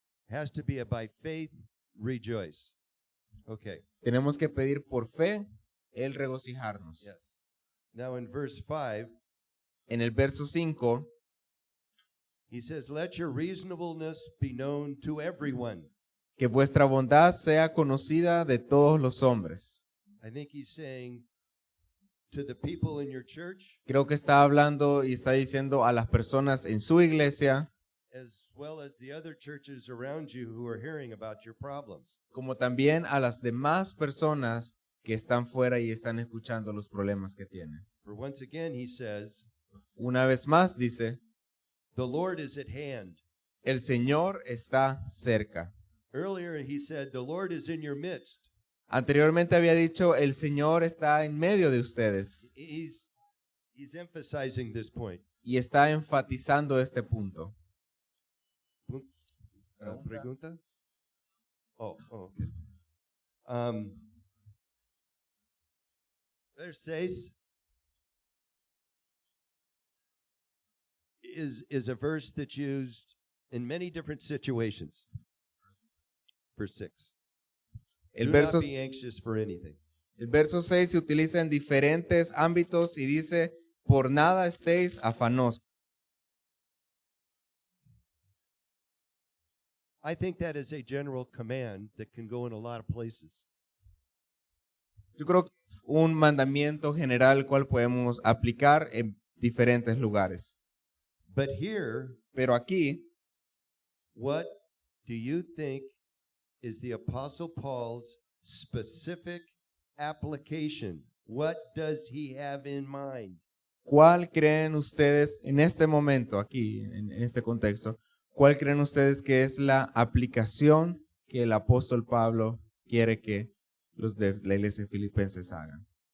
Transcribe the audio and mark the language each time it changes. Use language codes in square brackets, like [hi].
[en] Has to be a by faith rejoice. Okay. [es] tenemos que pedir por fe el regocijarnos. [en] Yes. Now in verse 5, [es] En el verso 5, [en] he says, let your reasonableness be known to everyone. [es] que vuestra bondad sea conocida de todos los hombres. [en] I think he's saying to the people in your church, [es] Creo que está hablando y está diciendo a las personas en su iglesia, [en] as well as the other churches around you who are hearing about your problems. [es] como también a las demás personas que están fuera y están escuchando los problemas que tienen. [en] For once again, he says, [es] Una vez más dice, [en] the Lord is at hand. [es] el Señor está cerca. [en] Earlier, he said, the Lord is in your midst. [es] Anteriormente había dicho, el Señor está en medio de ustedes [en] He's emphasizing this point. [es] y está enfatizando este punto. Pregunta? [en] Oh, okay. Verse 6 is a verse that's used in many different situations. Verse 6. [es] El [en] Do [es] verso, [en] not be anxious for anything. [es] el verso 6 se utiliza en diferentes ámbitos y dice, por nada estéis afanosos. [en] I think that is a general command that can go in a lot of places. [es] Yo creo que es un mandamiento general el cual podemos aplicar en diferentes lugares. [en] But here, [es] Pero aquí, [en] what do you think is the Apostle Paul's specific application? What does he have in mind? [es] ¿cuál creen ustedes en este momento, aquí, en este contexto, ¿Cuál creen ustedes que es la aplicación que el apóstol Pablo quiere que los de la iglesia de Filipenses hagan?